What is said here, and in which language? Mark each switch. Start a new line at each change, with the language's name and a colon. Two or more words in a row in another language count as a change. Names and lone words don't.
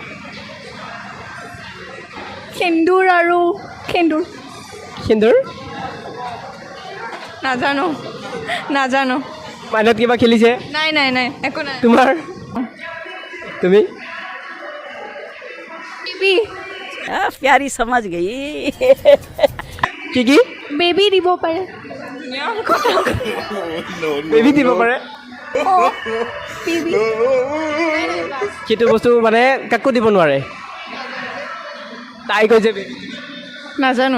Assamese: সেন্দুৰ আৰু সেন্দুৰ সিন্দুৰ নাজানো মাইনত কিবা খেলিছে নাই একো নাই তোমাৰ তুমি বেবী
Hindi: प्यारी समझ गई
Assamese: কি বেবী দিব পাৰে বেবী দিব পাৰে বেবী সেইটো বস্তু মানে কাকো দিব নোৱাৰে তাই কৈছে baby। নাজানো